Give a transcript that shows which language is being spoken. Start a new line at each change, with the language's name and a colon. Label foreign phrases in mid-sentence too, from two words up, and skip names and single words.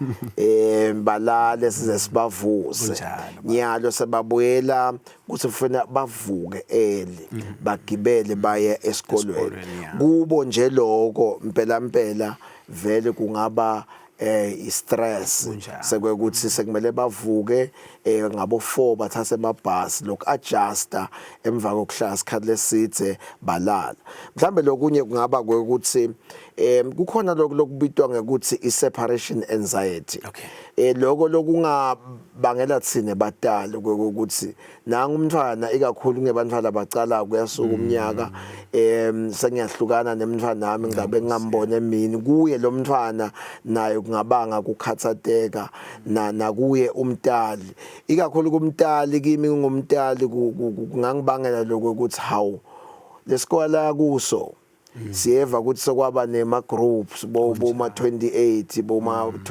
Swati: balale size sibavuse nyalo sebabuyela ukuthi kufanele bavuke early bagibele baye esikolweni kubo nje lokho impela vele kungaba i-stress sekwekuthi sekumele bavuke ngabo 4 bathathe amabhasi loku-adjusta emva kokuhlala isikhathi lesithe balala mhlambe lokunye kungaba ukuthi kukhona lokubitwa ngekuthi i-separation anxiety lokho lokungabangela thina batali ukuthi nanga umntwana ikakhulu ngebantwana abacala kuyasuka umnyaka sengiyahlukana nemntwana nami ngabe ngingambone mina kuye lo mntwana naye kungabanga kukhathateka nakuye umntali ikakhulu kumntali kimi ngumntali kungangibangela lokho ukuthi hawu lesikole kuso siyeva ukuthi sokwaba nema groups boma 28 boma